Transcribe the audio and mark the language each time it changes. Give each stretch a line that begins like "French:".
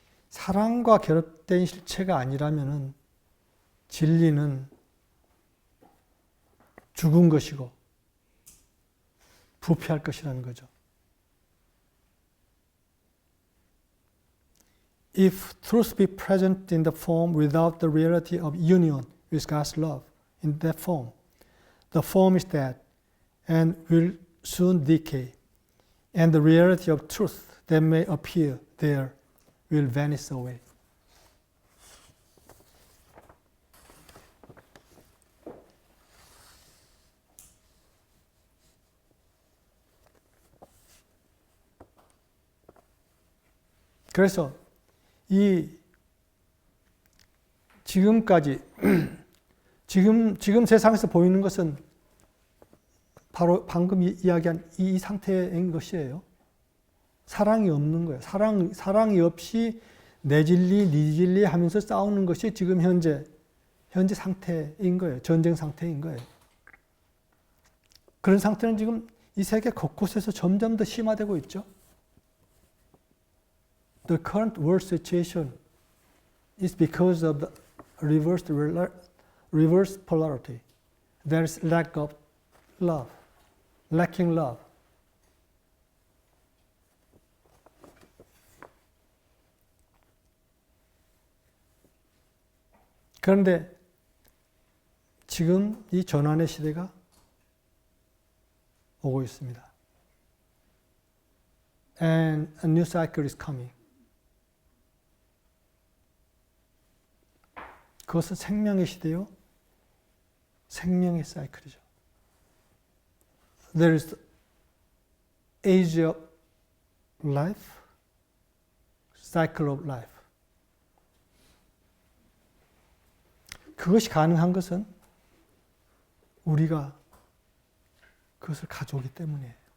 Korean: 사랑과 결합된 실체가 아니라면 진리는 죽은 것이고 부패할 것이라는 거죠.
English: If truth be present in the form without the reality of union with God's love in that form, the form is dead and will soon decay, and the reality of truth that may appear there will vanish away.
Korean: 그래서 이 지금까지 지금 세상에서 보이는 것은 바로 방금 이야기한 이 상태인 것이에요. 사랑이 없는 거예요. 사랑이 없이 내 진리, 네 진리 하면서 싸우는 것이 지금 현재 상태인 거예요. 전쟁 상태인 거예요. 그런 상태는 지금 이 세계 곳곳에서 점점 더 심화되고 있죠.
English: The current world situation is because of the reverse polarity. There is lack of love, lacking love.
Korean: 그런데 지금 이 전환의 시대가 오고 있습니다.
English: And a new cycle is coming.
Korean: 그것은 생명의 시대요. 생명의 사이클이죠.
English: There is the age of life, cycle of life.
Korean: 그것이 가능한 것은 우리가 그것을 가져오기 때문이에요.